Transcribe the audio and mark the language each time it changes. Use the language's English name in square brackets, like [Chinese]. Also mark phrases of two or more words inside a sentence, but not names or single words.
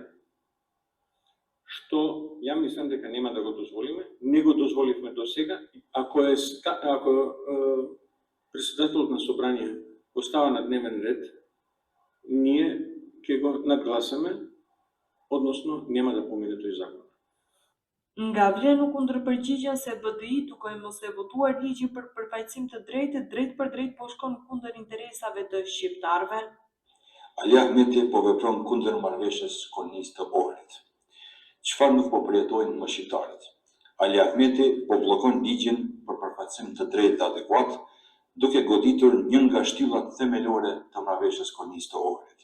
[Macedonian] Што ја мислам дека нема да го дозволиме, не го дозволивме до сега. Ако председателот на собрание го става на дневен ред, ние ќе го нагласаме, односно нема да помине тој закон. [Albanian] Nga vlen u kundërpërgjigjen se BDI duke mos e votuar ligjin për përfaqësim të drejtë, drejt për drejt po shkon kundër interesave të shqiptarëve. Ali Ahmeti po vepron kundër marrëveshjes konisë të Ohrit. Çfarë nuk po përjetojnë më shqiptarët? Ali Ahmeti po bllokon ligjin për përfaqësim të drejtë dhe adekuat, duke goditur një nga shtyllat themelore të marrëveshjes konisë të Ohrit.